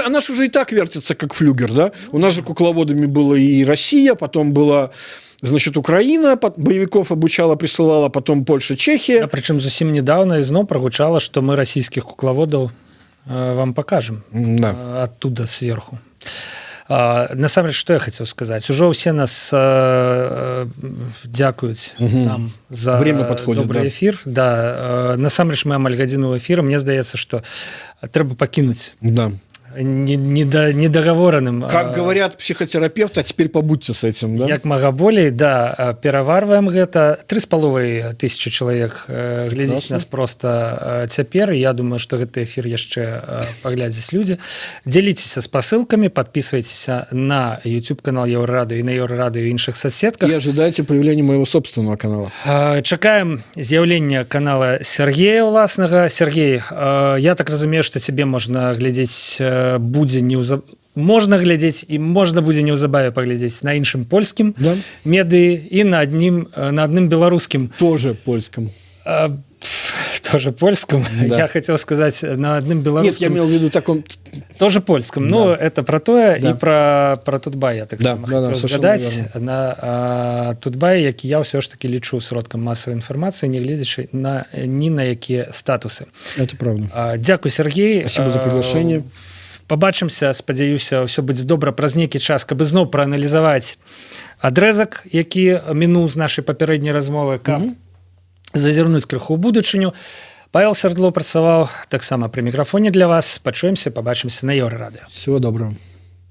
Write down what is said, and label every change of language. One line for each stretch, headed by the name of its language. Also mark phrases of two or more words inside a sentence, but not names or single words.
Russian: Она же уже и так вертится, как флюгер, да? У нас же кукловодами была и Россия, потом была, значит, Украина, боевиков обучала, присылала, потом Польша, Чехия. А причем зусім недавно изноў прогучало, что мы российских кукловодов вам покажем. Да. Оттуда, сверху.
Belarusian: Насамрэч, што я хацеў сказаць, ужо ўсе нас дзякуюць нам за добры эфір. Да. Насамрэч мы амаль гадзіну эфіру, мне здаецца, што трэба пакінуць недоговораным.
Russian: Как говорят психотерапевты, а теперь побудьте с этим, да?
Belarusian: Як мага болей, да, пераварваем гэта. 3,5 тысячи чалавек глядзіць Класна. нас просто цяпер. Я думаю, што гэты эфір яшчэ паглядзяць людзі. Дзяліцеся спасылкамі, подписывайтеся на YouTube канал Еўрарадыё і на Еўрарадыё і іншых соцсетках.
Russian: И ожидайте появления моего собственного канала.
Belarusian: Чакаем з'яўлення канала Сергея ўласнага. Сергей, я так разумею, што цябе можна глядзець будзе можна глядзець і можна будзе неўзабаве паглядзець на іншым польскім Да. медыі і на адным беларускім
Russian: Тоже польском.
Belarusian: тоже польскім. Да.
Russian: Я хотел сказать
Belarusian: на адным
Russian: Нет,
Belarusian: беларускім.
Russian: я имел в виду таком...
Belarusian: Тоже польскім. Да.
Russian: Ну, это про тое Да.
Belarusian: і про Тутбай я так
Russian: Да,
Belarusian: само
Russian: да, хотел да, совершенно
Belarusian: згадаць.
Russian: верно.
Belarusian: На Тутбай, які я ўсё ж таки лічу сродкам масавай інфармацыі, не гледзячы ні на якія статусы.
Russian: Это правда.
Belarusian: Дзякуй, Сергей.
Russian: Спасибо за приглашение.
Belarusian: Пабачымся, спадзяюся, ўсё будзе добра праз нейкі час, каб ізноў прааналізаваць адрэзак, які мінуў з нашай папярэдняй размовы, каб зазірнуць крыху ў будучыню. Павел Свердлов працаваў таксама пры мікрафоне для вас. Пачуемся, пабачымся на Еўрарадыё.
Russian: Всего доброго.